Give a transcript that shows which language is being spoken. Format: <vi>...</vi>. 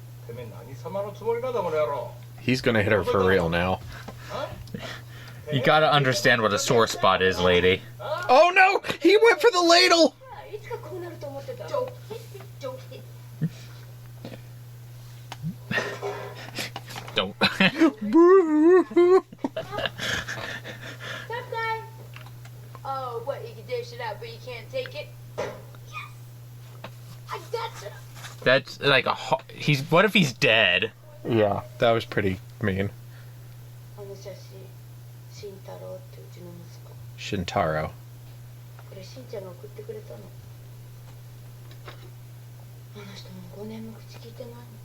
<ja>てめえ何様のつもりなんだこの野郎。</ja> <en>He's gonna hit her for real now. You gotta understand what a sore spot is, lady. Oh no! He went for the ladle!</en> <ja>いつかこうなると思ってた。</ja> <en>Don't hit. Don't. Tough guy. Oh, what? You can dish it out, but you can't take it? Yes! I gotcha! That's like he's... What if he's dead? Yeah, that was pretty mean.</en> <ja>あの写真、慎太郎ってうちの息子。 Shintaro. これしんちゃんが送ってくれたの。あの人も5年も口聞いてないの。</ja>